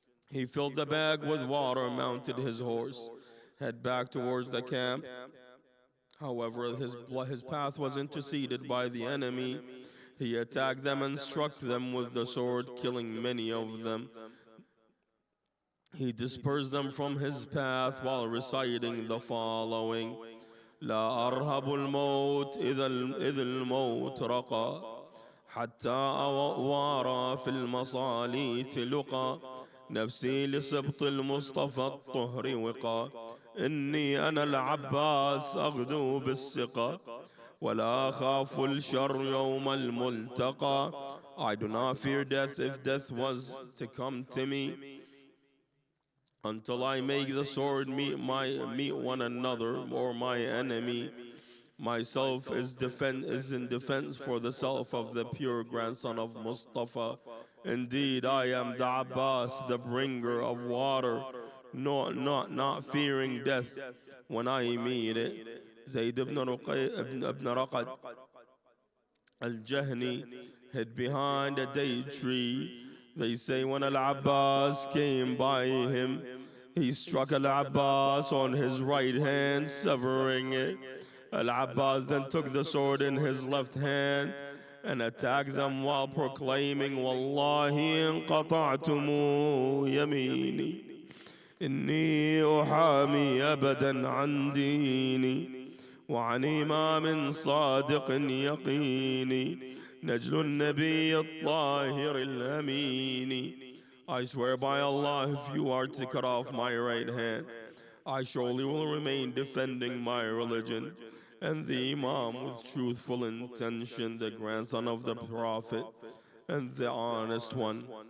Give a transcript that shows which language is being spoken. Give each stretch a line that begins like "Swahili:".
English: He filled the bag with water, mounted his horse, head back towards the camp. However, his path was interceded by the enemy. He attacked them and struck them with the sword, killing many of them. He dispersed them from his path while reciting the following:
Arabic: لا أرهب الموت إذ الموت رقى حتى أوارى في المصالي تلقى نفسي لسبط المصطفى الطهر وقى إني أنا العباس أغدو بالسقى ولا أخاف الشر يوم الملتقى.
English: I do not fear death if death was to come to me, until I make the sword meet one another or my enemy. Myself is in defense for the self of the pure grandson of Mustafa. Indeed, I am the Abbas, the bringer of water, not fearing death when I meet it. Zayd ibn Raqad al-Jahni hid behind a date tree. They say when Al-Abbas came by him, he struck Al-Abbas on his right hand, severing it. Al-Abbas then took the sword in his left hand and attacked them while proclaiming,
Arabic: Wallahi inqata'tumu yamini, inni uhami abadan an dini, wa an imamin sadiqin yaqini. نجل النبي الطاهر الأمين.
English: I swear by Allah, if you are to cut off my right hand, I surely will remain defending my religion. And the Imam with truthful intention, the grandson of the Prophet and the honest one.